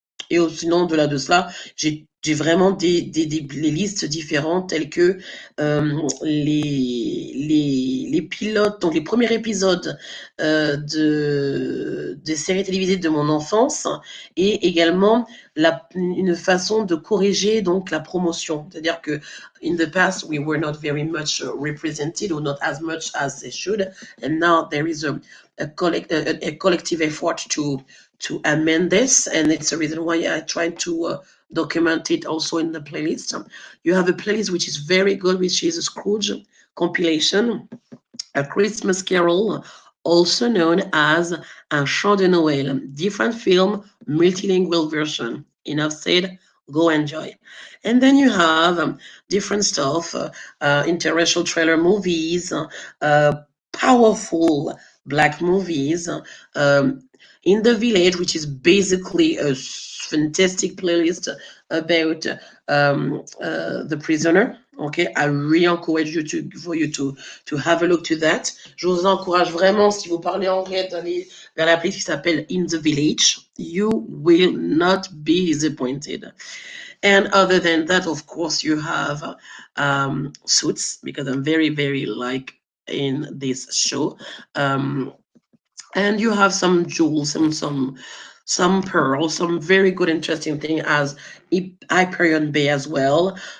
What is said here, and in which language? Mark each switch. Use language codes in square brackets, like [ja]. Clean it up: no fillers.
[fr] Et sinon, au-delà de cela, j'ai vraiment des listes différentes telles que les pilotes, donc les premiers épisodes des séries télévisées de mon enfance, et également une façon de corriger donc la promotion. C'est-à-dire que [en] in the past, we were not very much represented, or not as much as they should, and now there is a collective effort to amend this, and it's a reason why I tried to document it also in the playlist. You have a playlist which is very good, which is a Scrooge compilation, A Christmas Carol, also known as Un Chant de Noël, different film, multilingual version. Enough said, go enjoy. And then you have different stuff, interracial trailer movies, powerful black movies, in the Village, which is basically a fantastic playlist about the prisoner. Okay, I really encourage you for you to have a look to that. [fr] Je vous encourage vraiment, si vous parlez anglais, d'aller vers la playlist qui s'appelle In the Village. [en] You will not be disappointed. And other than that, of course, you have Suits, because I'm very, very like in this show. And you have some jewels and some pearls, some very good, interesting thing as Hyperion Bay as well.